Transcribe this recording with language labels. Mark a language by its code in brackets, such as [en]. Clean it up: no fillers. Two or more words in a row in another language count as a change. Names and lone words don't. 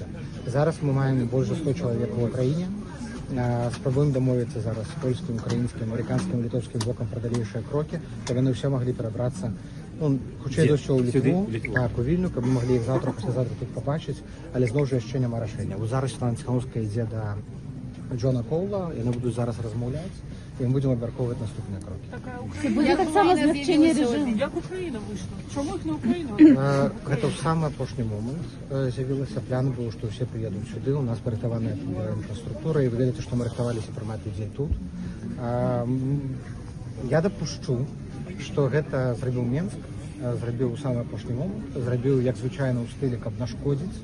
[be] Зараз мы маем больш за 100 чалавек у краіне. Спрабуем дамовіцца зараз з польскім, украінскім, амерыканскім, літоўскім блокам пра далейшыя крокі, каб яны ўсе маглі перабрацца, хутчэй за ўсё ў Літву, так, у Вільню, каб мы маглі іх заўтра, паслязаўтра тут пабачыць, але зноў жа яшчэ няма рашэння. Зараз Святлана Ціханаўская ідзе да Джона Коула, яны будуць зараз размаўляць, і мы будзем абмяркоўваць наступныя крокі. [uk] Це буде так само змягчення режиму. Як Україна вийшла? Чому їх на Україну? [be] Гэта ў самы апошні момант з'явілася, план быў, што ўсе прыедуць сюды, у нас парыхтаваная інфраструктура, і вы ведаеце, што мы рыхтаваліся прымаць людзей тут. Я дапушчу, што гэта зрабіў Менск, зрабіў у самы апошні момант, зрабіў, як звычайна, ў стылі, каб нашкодзіць.